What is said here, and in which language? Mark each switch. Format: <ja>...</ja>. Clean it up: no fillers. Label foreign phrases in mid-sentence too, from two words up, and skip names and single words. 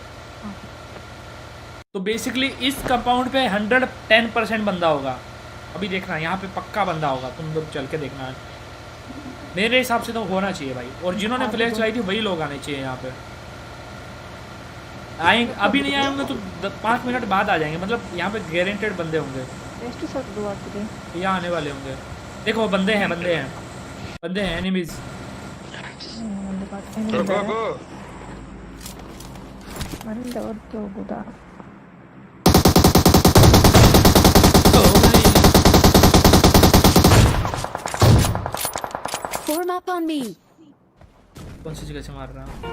<hi>तो बेसिकली इस कंपाउंड पे 110% बंदा होगा। अभी देखना यहाँ पे पक्का बंदा होगा, तुम लोग चल के देखना। मेरे हिसाब से तो होना चाहिए भाई, और जिन्होंने फ्लेयर चलाई थी वही लोग आने चाहिए यहाँ पे। आएंगे अभी नहीं आए होंगे तो 5 मिनट बाद आ जाएंगे, मतलब यहाँ पे गारंटेड बंदे होंगे,</hi> <kn>ಎಷ್ಟು ಸರ್ ದೂರ ಆಗ್ತಿದೆ</kn> <hi>यहाँ आने वाले होंगे। देखो बंदे हैं, बंदे हैं, बंदे हैं, एनिमीज।</hi> <kn>ಒಂದು ಪಾಟ್</kn> <en>Go, go, go.</en> <kn>ಮರಿಂದ ಹೊರತು ಹೋಗುದಾ</kn> <en>Form up on me.</en> <hi>कौन सी जगह से मार रहा हूँ?</hi>